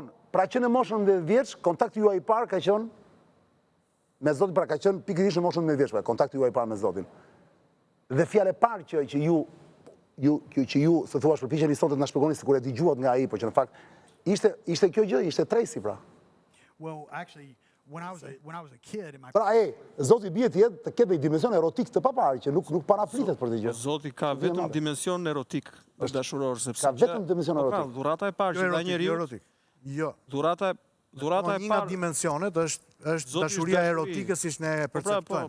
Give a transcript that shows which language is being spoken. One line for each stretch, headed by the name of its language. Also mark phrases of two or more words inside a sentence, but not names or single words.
Albanian: John, pra që në moshën 10 vjeç, kontakti juaj i parë ka qenë me Zotin, pra ka qenë pikërisht në moshën 10 vjeç, kontakti juaj i parë me Zotin. Dhe fjalë e parë që ju se thuash përpiqeni sot të na shpjegoni sikur e dëgjuat nga ai, por që në fakt ishte kjo gjë, ishte Tresi pra.
English: well, actually, when I was a kid, in my
Albanian: Pra Zoti bie të ketë një dimension erotik të paparë që nuk paraflitet për të gjë. Zoti ka vetëm dimension erotik dashuror, sepse Ka vetëm dimension Po, pra, erotik. dhurata e parë që dha njeriu, Jo. dhurata Dhurata e Një nga parë dimensionet është Zoti dashuria është erotike siç ne e perceptojmë.